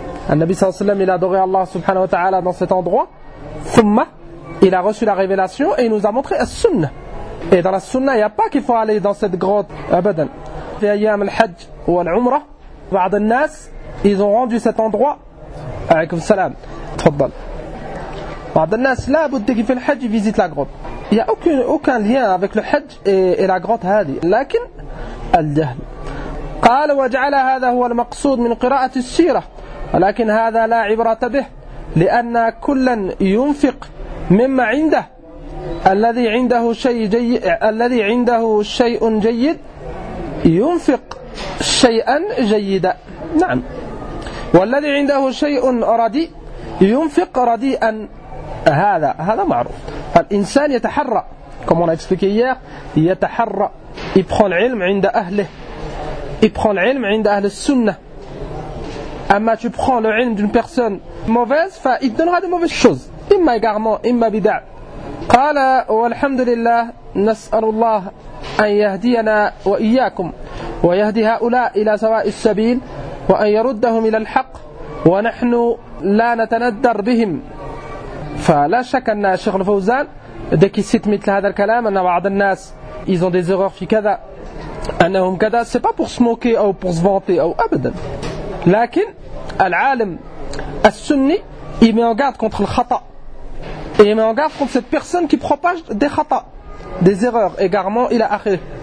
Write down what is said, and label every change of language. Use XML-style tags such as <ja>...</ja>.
<ar>النبي صلى الله عليه وسلم</ar> <fr>il a adoré Allah subhanahu wa ta'ala dans cet endroit. ثم il a reçu la révélation et il nous a montré السنة. Et dans la sunna, il n'y a pas qu'il faut aller dans cette grotte أبدا.</fr> <ar>في أيام الحج والعمرة بعض الناس</ar> <fr>ils ont rendu cet endroit avec le salam.</fr> <ar>تفضل. بعض الناس لا بد في الحج يزيت</ar> <fr>la grotte. Il n'y a aucun lien avec le hajj et la grotte هذه.</fr> <ar>لكن الجهل. قال وجعل هذا هو المقصود من قراءة السيرة، ولكن هذا لا عبرة به، لأن كلا ينفق مما عنده. الذي عنده شيء جيد، الذي عنده شيء جيد ينفق شيئا جيدا. نعم. والذي عنده شيء رديء ينفق رديئا. هذا معروف. فالإنسان يتحرى.</ar> <fr>Comme on a expliqué hier, يتحرى. Il prend l'ilm</fr> <ar>عند أهله.</ar> <fr>Il prend l'ilm</fr> <ar>عند أهل السنة.</ar> <fr>أما tu prends le ilm d'une personne mauvaise, il donnera de mauvaises choses.</fr> <ar>إما égarement, إما بدع. قال والحمد لله نسأل الله أن يهدينا وإياكم ويهدي هؤلاء إلى سواء السبيل وأن يردهم إلى الحق ونحن لا نتندر بهم. فلا شك أن شيخ الفوزان</ar> <fr>dès qu'il cite</fr> <ar>مثل هذا الكلام أن بعض الناس</ar> <fr>ils ont des erreurs</fr> <ar>fi kada annahum kada,</ar> <fr>c'est pas pour se moquer ou pour se vanter ou abadan.</fr> <ar>Lakin al-alim as-sunni</ar> <fr>il met en garde contre le khata. Et il met en garde contre cette personne qui propage des khata, des erreurs, égarements, il a akhir.</fr>